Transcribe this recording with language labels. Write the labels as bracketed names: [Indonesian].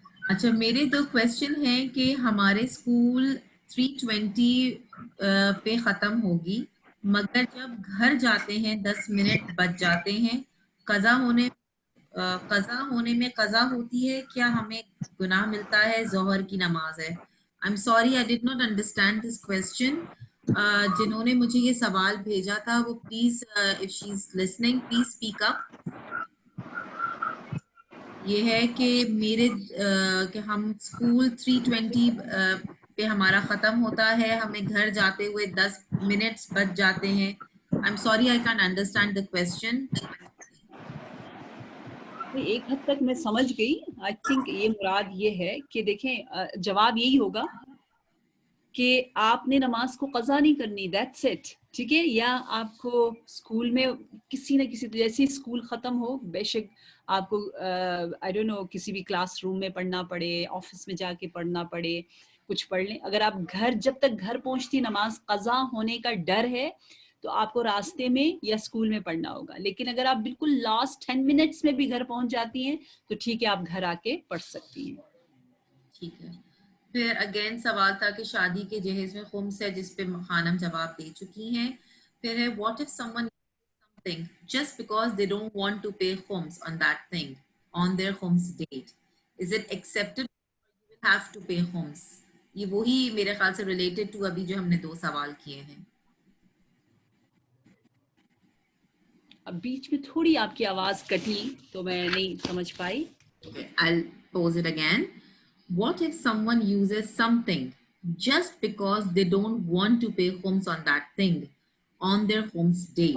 [Urdu] اچھا میرے دو کویسچن ہیں کہ ہمارے اسکول 3:20 پہ ختم ہوگی, مگر جب گھر جاتے ہیں 10 منٹ بچ جاتے ہیں, قضا ہونے میں قضا ہوتی ہے, کیا ہمیں گناہ ملتا ہے؟ ظہر کی نماز ہے. [English] I'm sorry, I did not understand this question. [Urdu] جنہوں نے مجھے یہ سوال بھیجا تھا وہ please [English] if she's listening please speak up. [Urdu] یہ ہے کہ کہ ہم اسکول 3:20 پہ ہمارا ختم ہوتا ہے, ہمیں گھر جاتے ہوئے 10 منٹس بچ جاتے ہیں. [English] I'm sorry, I can't understand the question. [Urdu] ایک حد تک میں سمجھ گئی. [English] I think [Urdu] یہ مراد یہ ہے کہ دیکھیں جواب یہی ہوگا کہ آپ نے نماز کو قضا نہیں کرنی, [English] that's it, [Urdu] ٹھیک ہے. یا آپ کو اسکول میں کسی نہ کسی جیسے اسکول ختم ہو, بے شک آپ کو [English] I don't know [Urdu] کسی بھی کلاس روم میں پڑھنا پڑے, آفس میں جا کے پڑھنا پڑے, کچھ پڑھ لیں. اگر آپ جب تک گھر پہنچتی نماز قضا ہونے کا ڈر ہے تو آپ کو راستے میں یا اسکول میں پڑھنا ہوگا. لیکن اگر آپ بالکل لاسٹ 10 منٹس میں بھی گھر پہنچ جاتی ہیں تو ٹھیک ہے, آپ گھر آ کے پڑھ سکتی ہیں. ٹھیک ہے. پھر اگین سوال تھا کہ شادی کے جہیز میں خمس ہے, جس پہ خانم جواب دے چکی ہیں. پھر ہے [English] what if someone something just because they don't want to pay khums on that thing on their khums date, is it accepted or you will have to pay khums? [Urdu] یہ وہی میرے خیال سے ریلیٹڈ ٹو ابھی جو ہم نے دو سوال کیے ہیں. اب بیچ میں تھوڑی آپ کی آواز کٹی تو میں نہیں سمجھ پائی. [English] pose it again. What if someone uses something just because they don't want to pay khums on that thing on their khums date?